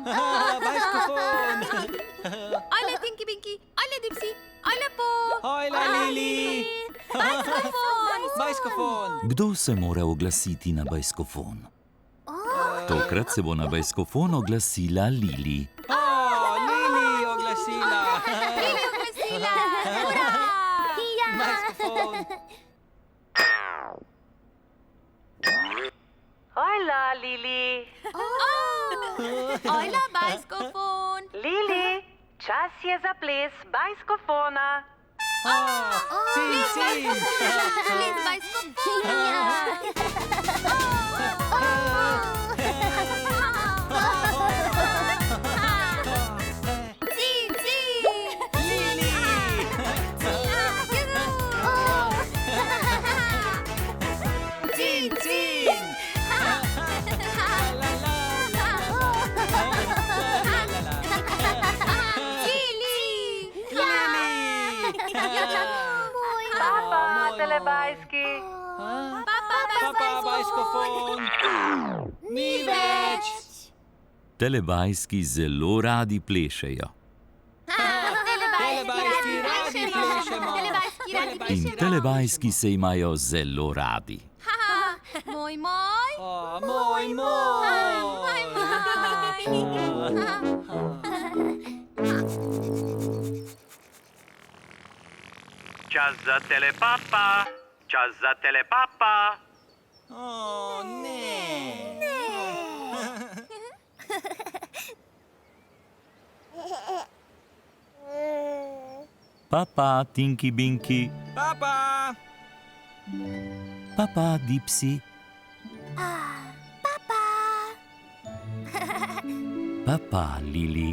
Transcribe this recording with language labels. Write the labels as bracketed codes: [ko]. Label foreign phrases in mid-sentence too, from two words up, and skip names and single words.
[sl] Bajskofon! Ajle, Tinky Binky. Ajle, Dipsy. Ajle, Po. Hojla, Lili! Bajskofon. Bajskofon! Kdo se mora oglasiti na bajskofon? Tokrat se bo na bajskofon oglasila Lili. Lili oglasila! Lili oglasila. Hurra. Bajskofon! Hojla, Lili. Ajla, bajskofon. Lili, čas je za ples bajskofona. Cin, cin! Ples bajskofona. Cin, cin. Lili! Cin, cin! La, la, la, la, la, la. Lili. Papa, telebajski. Papa, bajskofon! Ni več! Telebajski zelo radi plešejo. Telebajski radi plešemo! In telebajski se imajo zelo radi. Moj. Moj! Čas za telepapa! Čas za telepapa! Ne! Papa, Tinky Binky. Papa! Papa, Dipsy. Papa, Lili.